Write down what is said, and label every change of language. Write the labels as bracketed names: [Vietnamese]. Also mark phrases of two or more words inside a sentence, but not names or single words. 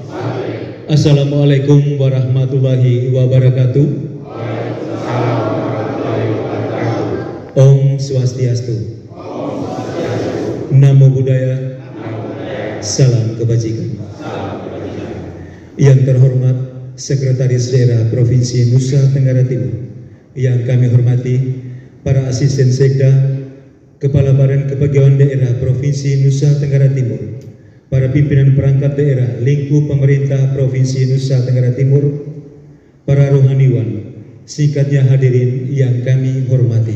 [Arabic] السلام عليكم ورحمة الله وبركاته. [Balinese] Om Swastiastu. [Pali] Namo Buddhaya. [Indonesian] Salam kebajikan. Yang terhormat Sekretaris Daerah Provinsi Nusa Tenggara Timur, yang kami hormati para asisten sekda, Kepala Badan Kepegawaian Daerah Provinsi Nusa Tenggara Timur, para pimpinan perangkat daerah lingkup pemerintah Provinsi Nusa Tenggara Timur, para rohaniwan, singkatnya hadirin yang kami hormati.